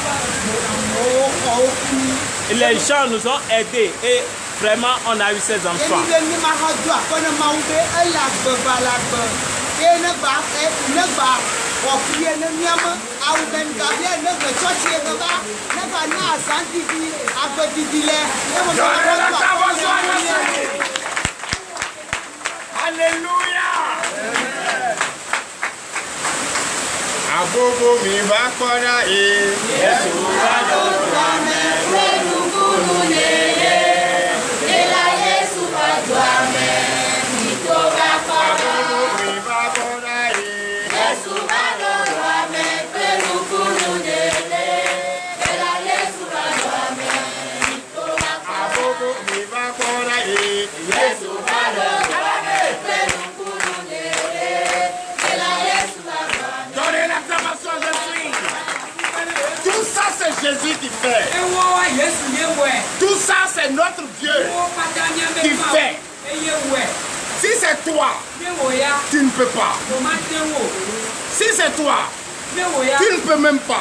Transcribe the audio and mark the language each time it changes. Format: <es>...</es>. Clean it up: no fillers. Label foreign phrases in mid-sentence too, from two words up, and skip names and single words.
<fr>Et les gens nous ont aidés et vraiment, on a eu ces enfants. Alléluia.</fr> <ee>Abobo mi va kona e. Yesu va do ame pelu kununeye. Ela Yesu va do ame mito va kona. Abobo mi va kona e. Yesu va do ame pelu kununeye. Ela Yesu va do ame mito va kona. Abobo mi va kona e. Yesu va do ame pelu kununeye. Ela Yesu va do ame.</ee> <fr>Donnez l'acclamation, je suis. Tout ça, c'est Jésus qui fait. Tout ça, c'est notre Dieu qui fait. Si c'est toi, tu ne peux pas. Si c'est toi, tu ne peux même pas.</fr>